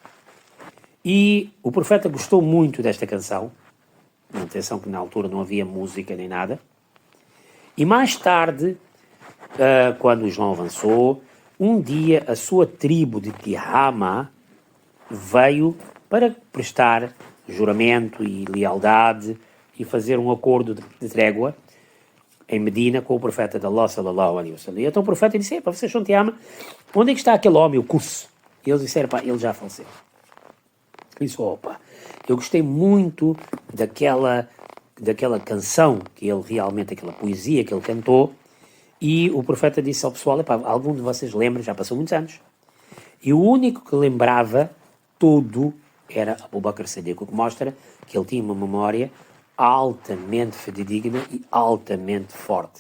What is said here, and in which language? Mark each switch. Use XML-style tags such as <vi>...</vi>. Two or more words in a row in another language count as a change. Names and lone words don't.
<pt>E o profeta gostou muito desta canção, atenção que na altura não havia música nem nada, e mais tarde, quando o Islão avançou, um dia a sua tribo de Tihama veio para prestar juramento e lealdade e fazer um acordo de trégua em Medina com o profeta de Allah</pt> <ar>صلى الله عليه وسلم.</ar> <pt>E então o profeta disse, para vocês são Tihama, onde é que está aquele homem, o Qus? E eles disseram, ele já faleceu. Ele disse, eu gostei muito daquela canção que ele realmente, aquela poesia que ele cantou, e o profeta disse ao pessoal, algum de vocês lembra, já passou muitos anos, e o único que lembrava tudo era Abu Bakr Siddiq, o que mostra que ele tinha uma memória altamente fidedigna e altamente forte.</pt>